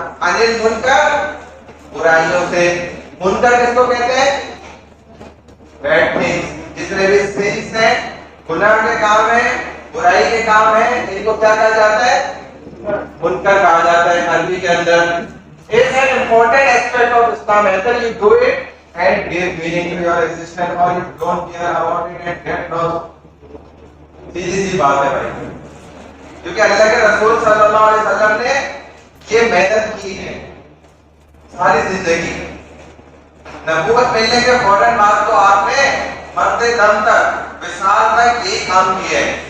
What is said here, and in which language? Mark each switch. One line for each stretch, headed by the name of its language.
Urdu: عن المنکر، برائیوں سے. منکر کس کو کہتے ہیں؟
English: Bad things.
Urdu: جتنے بھی سنس ہیں، گناہ کے کام ہیں، برائی کے کام ہیں، ان کو کیا کہا جاتا ہے؟ منکر کہا جاتا ہے عربی کے اندر.
English: It's an important aspect of Islam. Either you do it and give meaning to your existence, or you don't care about it and get lost.
Urdu: سیدھی سی بات ہے بھائی، کیونکہ اللہ کے رسول صلی اللہ علیہ وسلم نے یہ محنت کی ہے ساری زندگی. نبوت ملنے کے فوراً بعد تو آپ نے مرد دم تک، وصال تک یہی کام کیا ہے.